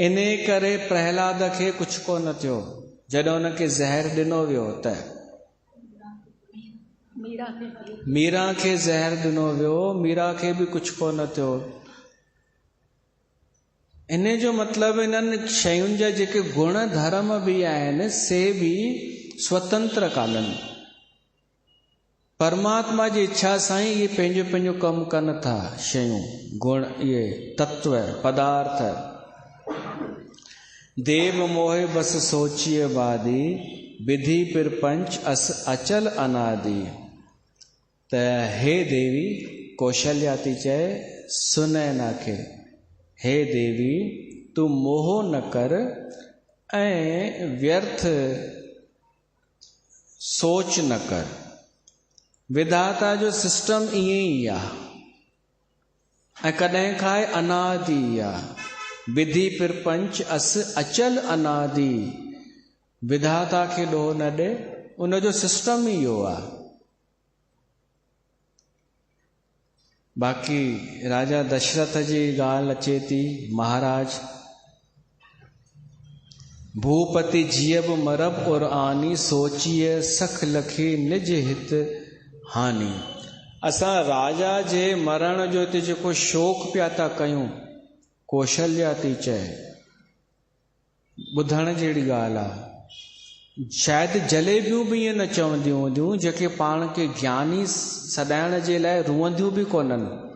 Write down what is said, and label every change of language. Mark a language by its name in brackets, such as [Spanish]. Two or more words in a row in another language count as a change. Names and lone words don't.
[Sindhi] इन करे प्रहलाद खे कुछ कोन थियो जॾहिं उनखे ज़हर ॾिनो वियो। त मीरा खे ज़हर ॾिनो वियो, मीरा खे भी कुछ कोन थियो। इन जो मतिलबु इन्हनि शयुनि जा जेके गुण धर्म भी आहिनि, से भी स्वतंत्र कान्हनि। परमात्मा जी इच्छा सां ई ये पंहिंजो पंहिंजो कमु कनि था। शयूं, गुण, ये तत्व, पदार्थ। [Awadhi] देव मोहे बस सोचिए बादी, विधि प्रपंच अस अचल अनादि। [Sindhi] त हे देवी कौशल्या थी चए सुनैना खे, हे देवी तू मोह न कर ऐं व्यर्थ सोच न कर। विधाता जो सिस्टम ईअं ई आहे ऐं कॾहिं खां अनादि आहे। [Awadhi] विधि प्रपंच अस अचल अनादि। [Sindhi] विधाता खे ॾोह न ॾे, उनजो सिस्टम ई इहो आहे। बाक़ी राजा दशरथ जी ॻाल्हि अचे थी, [Awadhi] महाराज भूपति जियब मरब और आनी, सोचिए सख लखी निज हित हानि। [Sindhi] असां राजा जे मरण जो हिते जेको शोक पिया था कयूं, कौशल्या थी चए ॿुधण जहिड़ी ॻाल्हि आहे। शायदि जलेबियूं बि ईअं न चवंदियूं हूंदियूं जेके पाण खे ज्ञानी सॾाइण जे लाइ रुअंदियूं बि कोन्हनि।